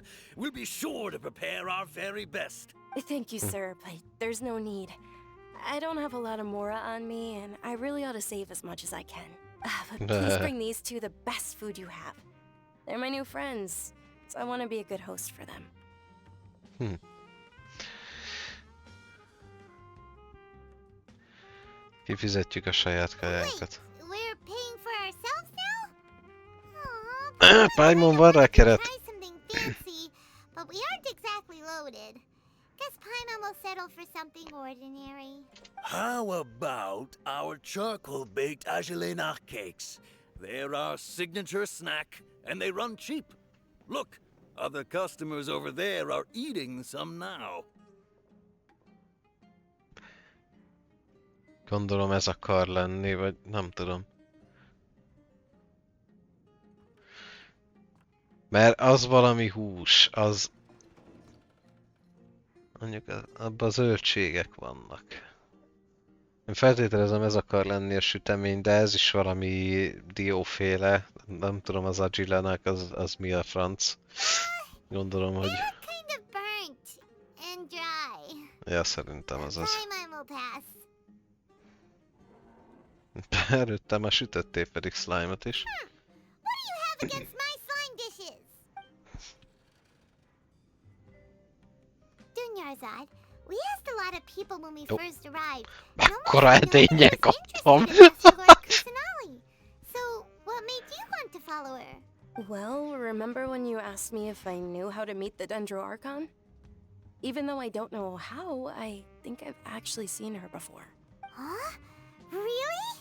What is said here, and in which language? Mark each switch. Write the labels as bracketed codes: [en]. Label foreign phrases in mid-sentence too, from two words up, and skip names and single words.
[en] We'll be sure to prepare our very best. Thank you, sir, but there's no need. I don't have a lot of Mora on me, and I really ought to save as much as I can. But please bring these two the best food you have. They're my new friends, so I want to be a good host for them. [hu] Kifizetjük a saját [en] Wait, [hu] kajáinkat. [en] we're paying for ourselves now? Aw, Paimon, [hu] van rá keret. [en] try something fancy, but we aren't exactly loaded. Guess Paimon will settle for something ordinary. How about our charcoal-baked agelena cakes? They're our signature snack, and they run cheap. Look, other customers over there are eating some now. [hu] Gondolom ez akar lenni, vagy nem tudom. Mert az valami hús, az... Mondjuk abban zöldségek vannak. Én feltételezem ez akar lenni a sütemény, de ez is valami dióféle. Nem tudom az agilenek, az mi a franc. Gondolom, hogy... [en] Kind of burnt and dry. [hu] Ja, szerintem az az. [en] Paimon will pass. [hu] Előtte már sütöttél pedig slime-ot is. [en] What do you have against my slime dishes? Dunyarzad, we asked a lot of people when we first arrived. and almost [hu] Mekkora [en] no one was [hu] edények ott [en] interested [hu] van. [en] in Lesser Lord Kusanali. So, what made you want to follow her? Well, remember when you asked me if I knew how to meet the Dendro Archon? Even though I don't know how, I think I've actually seen her before. Huh? Really?